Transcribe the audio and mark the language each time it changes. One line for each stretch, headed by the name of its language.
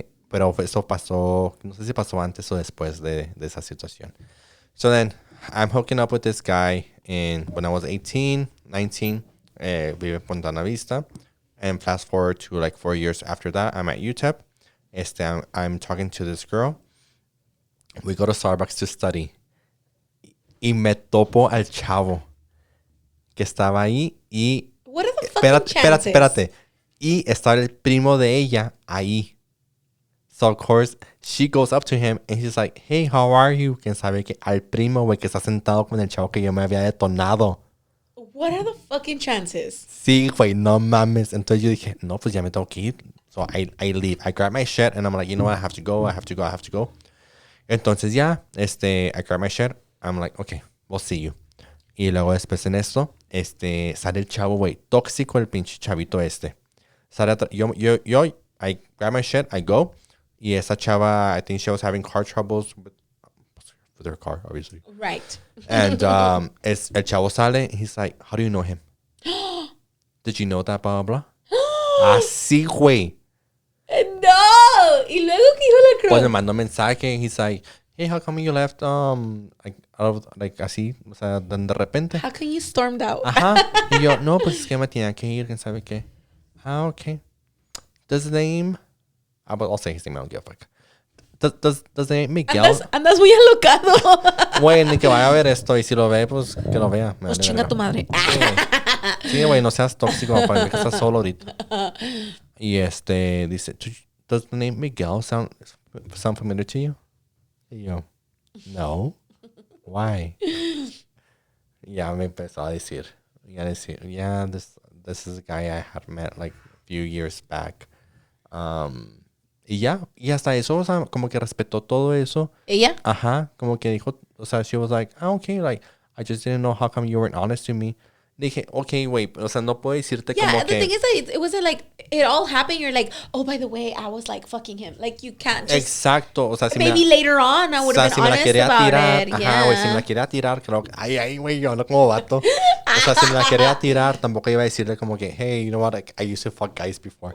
Spanish: Pero eso pasó, no sé si pasó antes o después de esa situación.
English: So then, I'm hooking up with this guy when I was 18, 19,
Spanish: vive en Punta Vista.
English: And fast forward to like 4 years after that, I'm at UTEP. I'm talking to this girl. We go to Starbucks to study.
Spanish: Y me topo al chavo que estaba ahí y...
English: What are the fucking chances?
Spanish: Espérate. Y estaba el primo de ella ahí.
English: So, of course, she goes up to him and he's like, hey, how are you?
Spanish: Quién sabe que al primo, güey, que está sentado con el chavo que yo me había detonado.
English: What are the fucking chances?
Spanish: Sí, güey, no mames. Entonces yo dije, no, pues ya me tengo que ir.
English: So I leave. I grab my shit and I'm like, you know what? I have to go. Entonces I grab my shit. I'm like, okay, we'll see you.
Spanish: Y luego después en esto, sale el chavo, güey, tóxico el pinche chavito Sale
English: I grab my shit, I go. Y esa chava, I think she was having car troubles with her car, obviously. Right. And
Spanish: el chavo sale,
English: and he's like, how do you know him? Did you know that, blah, blah, blah?
Spanish: Así, güey. No! Y luego que dijo la cruz. Pues me mandó mensaje,
English: he's like, hey, how come you left,
Spanish: así, o sea, de repente.
English: How come you stormed out?
Spanish: Ajá. Y yo, no, pues es que me tenía que ir, quién sabe qué.
English: Okay. Does the name... I'll say his name, I don't give a fuck. Does the name Miguel...
Spanish: Andas muy alocado. Güey, ni que vaya a ver esto. Y si lo ve, pues que lo vea. Pues chinga tu madre. Sí, güey, no seas tóxico, para que estás solo ahorita. Y dice,
English: does the name Miguel sound familiar to you?
Spanish: Y yo, no.
English: Why?
Spanish: Ya me empezó a decir,
English: this is a guy I had met like a few years back.
Spanish: Y hasta eso, o sea, como que respetó todo eso. ¿Ella? Ajá, como que dijo, o sea,
English: she was like, okay, like, I just didn't know how come you weren't honest to me.
Spanish: Dije,
English: okay, wait,
Spanish: o sea, no puedo decirte como que...
English: Yeah, the thing is that it wasn't like, it all happened, you're like, oh, by the way, I was like fucking him. Like, you can't just...
Spanish: Exacto, o sea, si
English: maybe later on I would have been honest about it.
Spanish: Ajá, güey, si me la quería tirar, creo que... Ay, güey, yo no como vato. O sea, si me la quería tirar, tampoco iba a decirle como que,
English: hey, you know what, like, I used to fuck guys before.